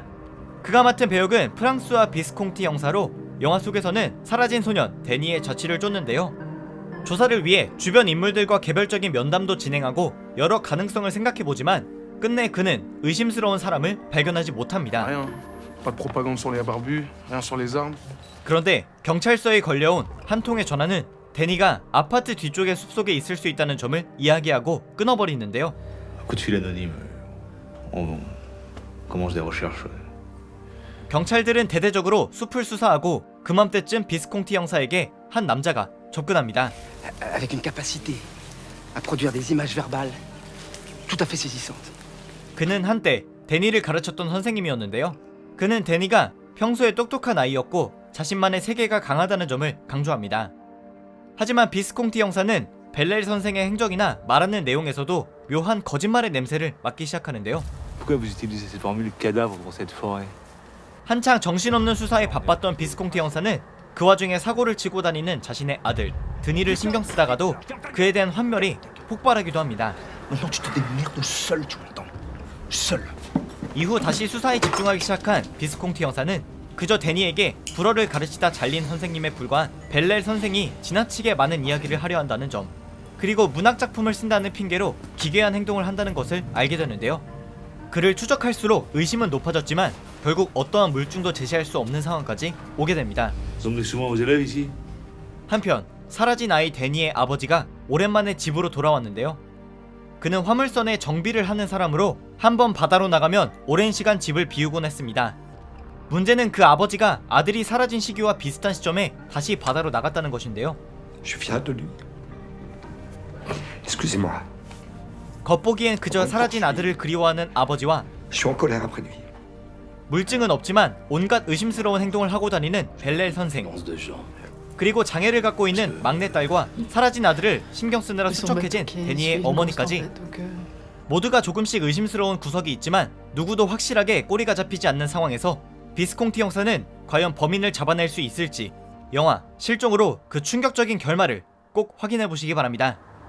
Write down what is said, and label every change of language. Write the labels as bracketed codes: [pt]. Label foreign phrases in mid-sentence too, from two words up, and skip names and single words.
[ko] 그가 맡은 배역은 프랑스와 비스콩티 형사로 영화 속에서는 사라진 소년 데니의 자취를 쫓는데요. 조사를 위해 주변 인물들과 개별적인 면담도 진행하고 여러 가능성을 생각해보지만 끝내 그는 의심스러운 사람을 발견하지 못합니다. [fr] Rien. Pas de propagande sur les barbus, rien sur les armes. [ko] 그런데 경찰서에 걸려온 한 통의 전화는 데니가 아파트 뒤쪽의 숲속에 있을 수 있다는 점을 이야기하고 끊어버리는데요. [fr] Coup de fil anonyme. On commence des recherches. [ko] 경찰들은 대대적으로 숲을 수사하고 그맘때쯤 비스콩티 형사에게 한 남자가 접근합니다. [fr] Avec une capacité à produire des images verbales tout à fait saisissantes. [ko] 그는 한때 데니를 가르쳤던 선생님이었는데요. 그는 데니가 평소에 똑똑한 아이였고 자신만의 세계가 강하다는 점을 강조합니다. 하지만 비스콩티 형사는 벨렐 선생의 행적이나 말하는 내용에서도 묘한 거짓말의 냄새를 맡기 시작하는데요. [fr] Pourquoi vous utilisez cette formule cadavre pour cette forêt? [ko] 한창 정신없는 수사에 바빴던 비스콩티 형사는 그 와중에 사고를 치고 다니는 자신의 아들 드니를 신경 쓰다가도 그에 대한 환멸이 폭발하기도 합니다. [fr] Maintenant tu te démerdes seul, tu m'entends? Seul. [ko] 이후 다시 수사에 집중하기 시작한 비스콩티 형사는 그저 데니에게 불어를 가르치다 잘린 선생님에 불과한 벨렐 선생이 지나치게 많은 이야기를 하려 한다는 점, 그리고 문학작품을 쓴다는 핑계로 기괴한 행동을 한다는 것을 알게 되는데요. 그를 추적할수록 의심은 높아졌지만 결국 어떠한 물증도 제시할 수 없는 상황까지 오게 됩니다. [fr] Vous emmenez souvent vos élèves ici? [ko] 한편 사라진 아이 데니의 아버지가 오랜만에 집으로 돌아왔는데요. 그는 화물선에 정비를 하는 사람으로 한번 바다로 나가면 오랜 시간 집을 비우곤 했습니다. 문제는 그 아버지가 아들이 사라진 시기와 비슷한 시점에 다시 바다로 나갔다는 것인데요. [fr] Je suis fier de lui. Excusez-moi. [ko] 겉보기엔 그저 사라진 아들을 그리워하는 아버지와 [fr] Je suis en colère après lui. [ko] 물증은 없지만 온갖 의심스러운 행동을 하고 다니는 벨렐 선생, 그리고 장애를 갖고 있는 막내딸과 사라진 아들을 신경 쓰느라 수척해진 데니의 어머니까지 모두가 조금씩 의심스러운 구석이 있지만 누구도 확실하게 꼬리가 잡히지 않는 상황에서 비스콩티 형사는 과연 범인을 잡아낼 수 있을지 영화 실종으로 그 충격적인 결말을 꼭 확인해 보시기 바랍니다.